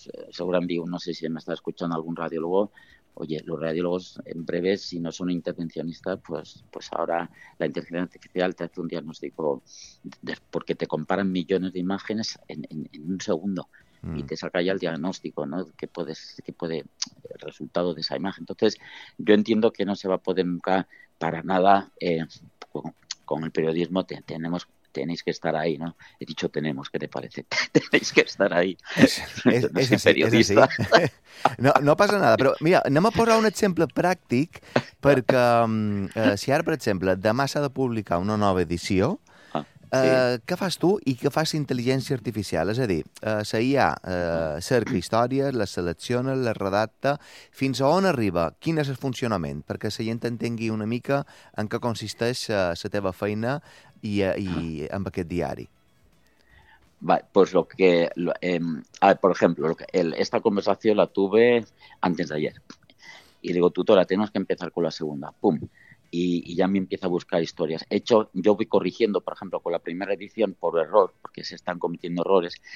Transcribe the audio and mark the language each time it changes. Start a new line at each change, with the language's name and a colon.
Spanish: Seguramente, no sé si me está escuchando algún radiólogo, oye, los radiólogos en breve, si no son intervencionistas, pues ahora la inteligencia artificial te hace un diagnóstico, porque te comparan millones de imágenes en un segundo, y te saca ya el diagnóstico, ¿no? Que puede el resultado de esa imagen. Entonces, yo entiendo que no se va a poder nunca para nada con el periodismo. Tenéis que estar ahí, ¿no? He dicho tenemos, ¿qué te parece? Tenéis que estar ahí. Es periodista. Es no pasa nada,
Catalan: però mira, anem a posar un exemple pràctic, perquè si ara, per exemple, demà s'ha de publicar una nova edició. Sí. Què fas tu i què fas intel·ligència artificial? És a dir, la IA cerca històries, la selecciona, la redacta, fins a on arriba? Quin és el funcionament? Perquè la gent entengui una mica en què consisteix la teva feina i amb aquest diari.
Spanish: Va, pues lo que... por ejemplo, esta conversación la tuve antes de ayer. Y digo, tutora, tenemos que empezar con la segunda. ¡Pum! Y ya me empieza a buscar historias. He hecho, yo voy corrigiendo, por ejemplo, con la primera edición, por error, porque se están cometiendo errores.